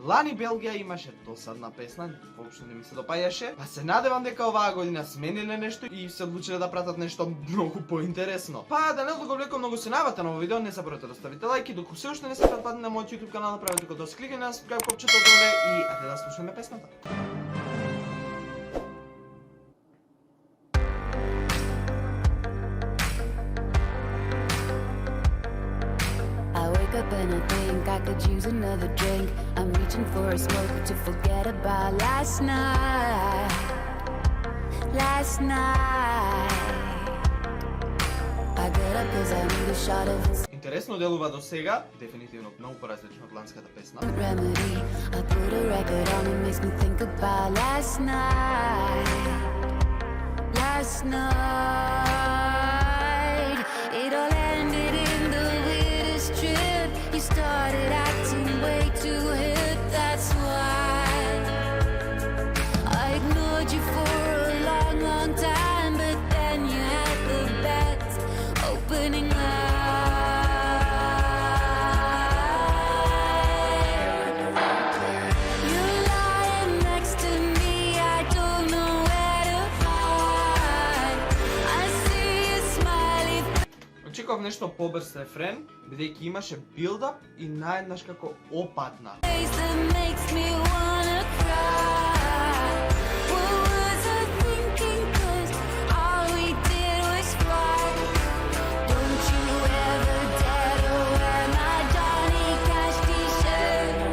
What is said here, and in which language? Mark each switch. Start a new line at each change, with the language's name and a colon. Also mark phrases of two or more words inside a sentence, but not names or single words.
Macedonian: Лани Белгија имаше досадна песна, воопшто не ми се допаѓаше, па се надевам дека оваа година смениле нешто и се одлучиле да пратат нешто многу поинтересно. Па да не одговлекам многу се навата на овој видео, не заборавате да ставите лајк и доколку се уште не сте пратени на мојот YouTube канал, направете го да кликнете на subscribe копчето доле и ајде да слушаме песната.
English: Up and I think I could use another drink. I'm reaching for a smoke to forget about last night. Last night I got up cause I need a shot of
Macedonian: Интересно делува до сега, дефинитивно многу поразлично од ланската песна.
English: remedy. I put a record on, it makes me think about last night. Last night it all ended in the weirdest trip. You started acting way too hip, that's why I ignored you for a long, long time. But then you had the best opening line. You're lying next to me, I don't know where to hide. I see your smiley
Macedonian: Очекував нешто побрз рефрен, бидејќи имаше билдап и наеднаш како опадна.
English: face that makes me wanna cry. What was I thinking? 'Cause all we did was fight. Don't you ever dare to wear my Johnny Cash t-shirt.